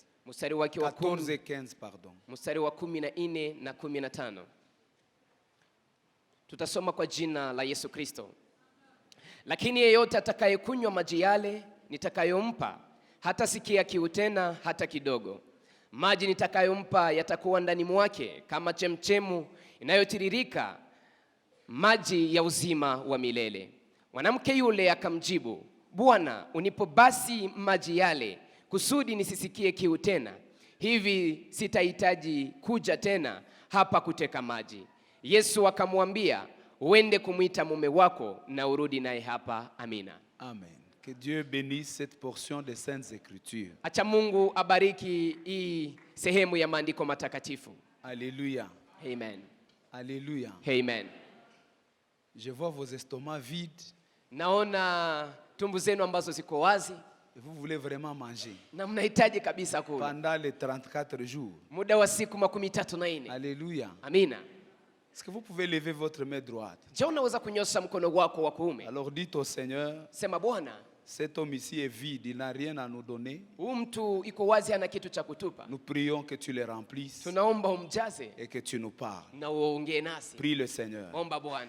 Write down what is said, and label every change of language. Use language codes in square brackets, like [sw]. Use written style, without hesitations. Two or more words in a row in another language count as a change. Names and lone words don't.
[sw] mstari wake wa [fr] 14 et 15, pardon. [sw] mstari wa 14 na 15. Tutasoma kwa jina la Yesu Kristo. Lakini yeyote atakayekunywa maji yale nitakayompa hatasikia kiu tena hata kidogo, Maji nitakayompa yatakuwa ndani mwake kama chemchemu inayotiririka maji ya uzima wa milele. Mwanamke yule akamjibu, Bwana, unipo basi maji yale kusudi nisisikie kiu tena, hivi sitahitaji kuja tena hapa kuteka maji. Yesu akamwambia, uende kumwita mume wako na urudi naye hapa. Amina. [fr] Amen. Que Dieu bénisse cette portion des Saintes Écritures. [sw] Acha Mungu abariki hii sehemu ya maandiko matakatifu. [fr] Alléluia. Amen. Alléluia. Amen. Je vois vos estomacs vides. [sw] Naona tumbo zenu ambazo ziko wazi. [fr] Et vous voulez vraiment manger. [sw] Na mnahitaji kabisa kula. [fr] Pendant les 34 jours. [sw] Muda wa siku 34. [fr] Alléluia. [sw] Amina. [fr] Est-ce que vous pouvez lever votre main droite? Je, [sw] unaweza kunyosha mkono wako wa kuume. [fr] Alors dites au Seigneur, [sw] sema Bwana, [fr] cet homme ici est vide, il n'a rien à nous donner. [sw] Mtu iko wazi hana kitu cha kutupa. [fr] Nous prions que tu le remplisses. [sw] Tunaomba umjaze [fr] et que tu nous parles. [sw] Na uongee nasi. [fr] Prie le Seigneur. [sw] Omba Bwana.